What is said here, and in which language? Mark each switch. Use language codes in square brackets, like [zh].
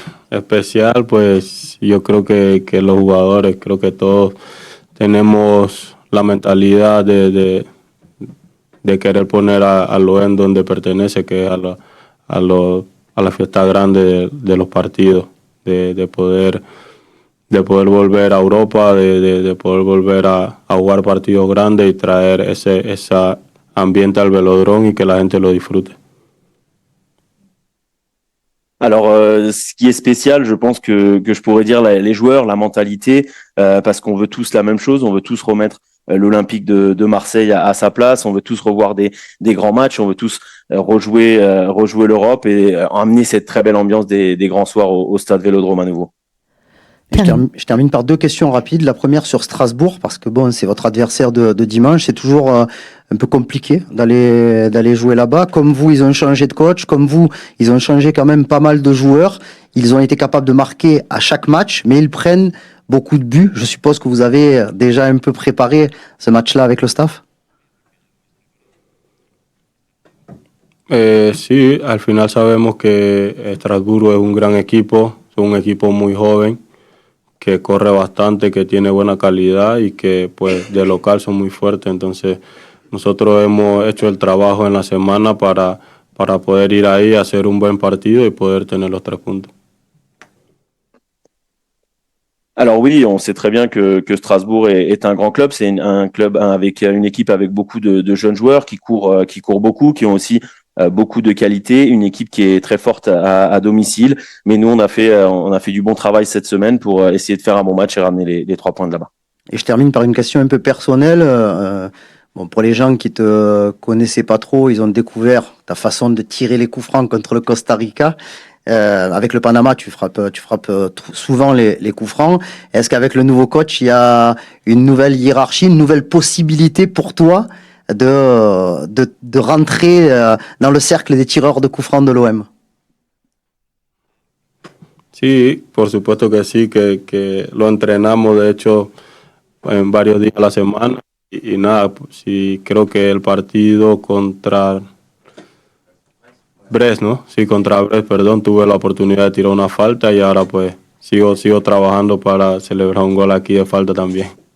[es] Especial, pues yo creo que los jugadores, creo que todos tenemos la mentalidad de querer poner a lo en donde pertenece, que es a la fiesta grande de los partidos, de poder volver a Europa, de poder volver a jugar partidos grandes y traer ese ambiente al Velodrome y que la gente lo disfrute. [fr] Alors, ce qui est spécial, je pense que je pourrais dire les joueurs, la mentalité, parce qu'on veut tous la même chose, on veut tous remettre l'Olympique de Marseille à sa place, on veut tous revoir des grands matchs, on veut tous rejouer l'Europe et amener cette très belle ambiance des grands soirs au stade Vélodrome à nouveau. Je termine par 2 questions rapides. La première sur Strasbourg, parce que bon, c'est votre adversaire de dimanche. C'est toujours un peu compliqué d'aller jouer là-bas. Comme vous, ils ont changé de coach. Comme vous, ils ont changé quand même pas mal de joueurs. Ils ont été capables de marquer à chaque match, mais ils prennent beaucoup de buts. Je suppose que vous avez déjà un peu préparé ce match-là avec le staff. [es] Sí, al final sabemos que Estrasburgo es un gran equipo, es un equipo muy joven, que corre bastante, que tiene buena calidad y que pues de local son muy fuertes. Entonces nosotros hemos hecho el trabajo en la semana para poder ir ahí, hacer un buen partido y poder tener los 3 puntos. [fr] Alors oui, on sait très bien que Strasbourg est un grand club. C'est un club avec une équipe avec beaucoup de jeunes joueurs qui courent beaucoup, qui ont aussi beaucoup de qualité, une équipe qui est très forte à domicile. Mais nous, on a fait du bon travail cette semaine pour essayer de faire un bon match et ramener les 3 points de là-bas. Et je termine par une question un peu personnelle. Bon, pour les gens qui te connaissaient pas trop, ils ont découvert ta façon de tirer les coups francs contre le Costa Rica. Avec le Panama, tu frappes souvent les coups francs. Est-ce qu'avec le nouveau coach, il y a une nouvelle hiérarchie, une nouvelle possibilité pour toi de rentrer dans le cercle des tireurs de coups francs de l'OM? [es] Sí, por supuesto que sí, que lo entrenamos de hecho en varios días a la semana y nada, sí, creo que el partido contra Brest, ¿no? Sí, contra Brest, perdón, tuve la oportunidad de tirar una falta y ahora pues sigo trabajando para celebrar un gol aquí de falta también.